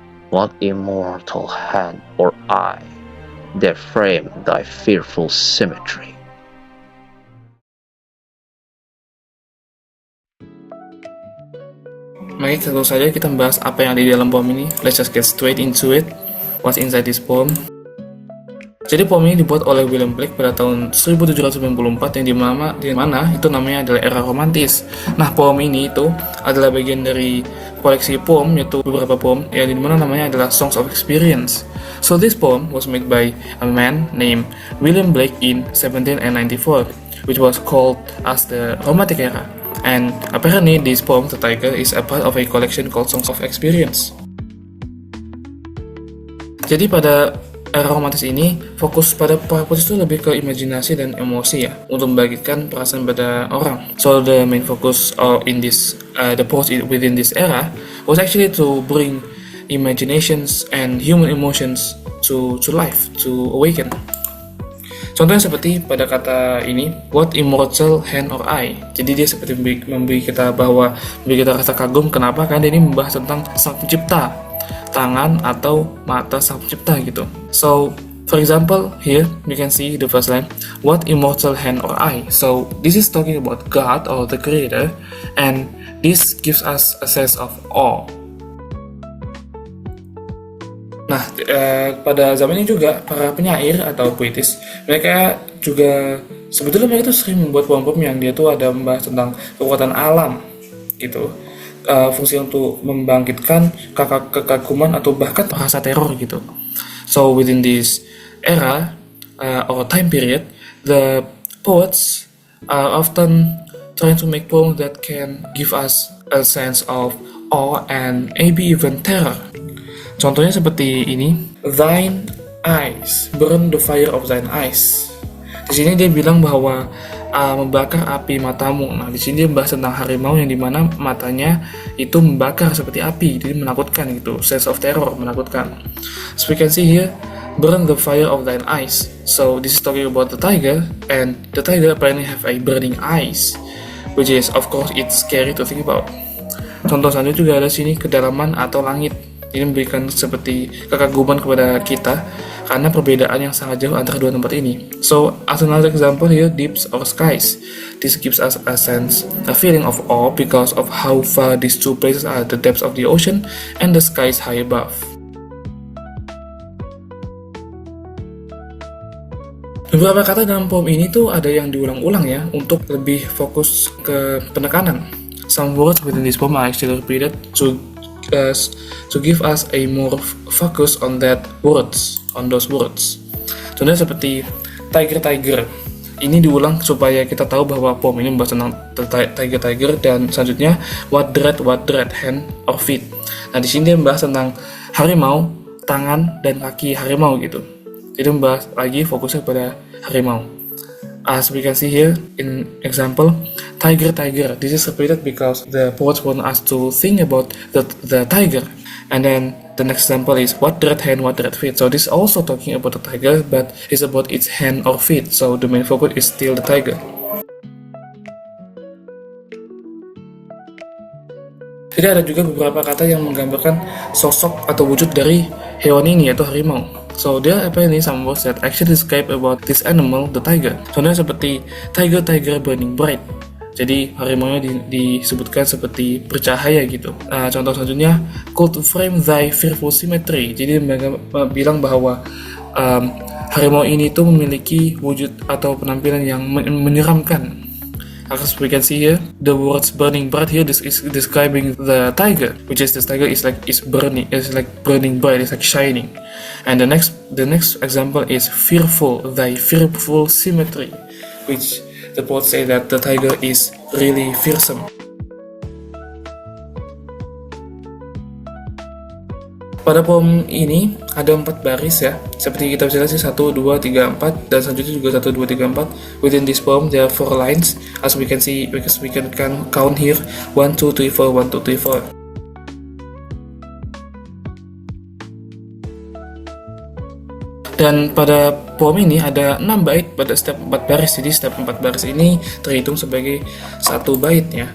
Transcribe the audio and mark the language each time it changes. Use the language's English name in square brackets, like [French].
[English] What immortal hand or eye dare frame thy fearful symmetry? [Indonesian] Mari langsung saja kita membahas apa yang ada di dalam poem ini. [English] Let's just get straight into it. What's inside this poem? [Indonesian] Jadi poem ini dibuat oleh William Blake pada tahun 1794 yang dimana itu namanya adalah era romantis. Nah, poem ini itu adalah bagian dari koleksi poem, yaitu beberapa poem yang dimana namanya adalah Songs of Experience. [English] So this poem was made by a man named William Blake in 1794, which was called as the Romantic Era. And apparently this poem, The Tiger, is a part of a collection called Songs of Experience. [Indonesian] Jadi pada era romantis ini, fokus pada para penulis itu lebih ke imajinasi dan emosi ya, untuk membangkitkan perasaan pada orang. [English] So the main focus in this, the poets within this era was actually to bring imaginations and human emotions to life, to awaken. [Indonesian] Contohnya seperti pada kata ini, [English] what immortal hand or eye. [Indonesian] Jadi dia seperti memberi kita rasa kagum. Kenapa? Karena ini membahas tentang sang pencipta, tangan atau mata sang pencipta gitu. [English] So, for example, here you can see the first line, what immortal hand or eye. So, this is talking about God or the Creator, and this gives us a sense of awe. [Indonesian] Nah, pada zaman ini juga para penyair atau puitis, mereka juga sebetulnya mereka tuh sering membuat poem-poem yang dia tuh ada membahas tentang kekuatan alam gitu. Fungsi untuk membangkitkan kekaguman atau bahkan rasa teror gitu. [English] So within this era or time period, the poets are often trying to make poems that can give us a sense of awe and maybe even terror. [Indonesian] Contohnya seperti ini, [English] thine eyes, burn the fire of thine eyes. [Indonesian] Di sini dia bilang bahwa membakar api matamu. Nah, di sini dia membahas tentang harimau yang dimana matanya itu membakar seperti api, jadi menakutkan gitu, [English] sense of terror, [Indonesian] menakutkan. [English] So we can see here, burn the fire of thine eyes. So this is talking about the tiger, and the tiger apparently have a burning eyes, which is of course it's scary to think about. [Indonesian] Contoh selanjutnya juga ada sini kedalaman atau langit. Ini memberikan seperti kekaguman kepada kita karena perbedaan yang sangat jauh antara dua tempat ini. [English] So, as another example here, deeps or skies. This gives us a sense, a feeling of awe because of how far these two places are, the depths of the ocean and the skies high above. [Indonesian] Beberapa kata dalam poem ini tuh ada yang diulang-ulang ya, untuk lebih fokus ke penekanan. [English] some words within this poem are actually repeated to give us a more focus on those words. [Indonesian] Contohnya seperti tiger. Ini diulang supaya kita tahu bahwa poem ini membahas tentang tiger, dan selanjutnya [English] what dread, hand or feet. [Indonesian] Nah, di sini dia membahas tentang harimau, tangan dan kaki harimau gitu. Jadi membahas lagi fokusnya pada harimau. [English] As we can see here in example, tiger. This is repeated because the poets want us to think about the tiger. And then the next example is what dread hand, what dread feet. So this is also talking about the tiger, but it's about its hand or feet. So the main focus is still the tiger. [Indonesian] Jadi ada juga beberapa kata yang menggambarkan sosok atau wujud dari hewan ini, yaitu harimau. [English] So there are apparently some words that actually describe about this animal, the tiger. [Indonesian] Contohnya seperti [English] tiger burning bright. [Indonesian] Jadi harimau disebutkan seperti bercahaya gitu. Contoh selanjutnya, [English] could frame thy fearful symmetry. [Indonesian] Jadi bilang bahwa harimau ini tuh memiliki wujud atau penampilan yang menyeramkan. [English] As we can see here, the words burning bright here, this is describing the tiger, which is this tiger is like burning bright, it's like shining. And the next example is fearful, thy fearful symmetry, which the poet say that the tiger is really fearsome. [Indonesian] Pada poem ini ada 4 baris ya, seperti kita bisa lihat sih 1, 2, 3, 4, dan selanjutnya juga 1, 2, 3, 4. [English] Within this poem there are 4 lines, as we can see, because we can count here 1, 2, 3, 4, 1, 2, 3, 4. [Indonesian] Dan pada poem ini ada 6 bait pada setiap 4 baris, jadi setiap 4 baris ini terhitung sebagai 1 bait ya.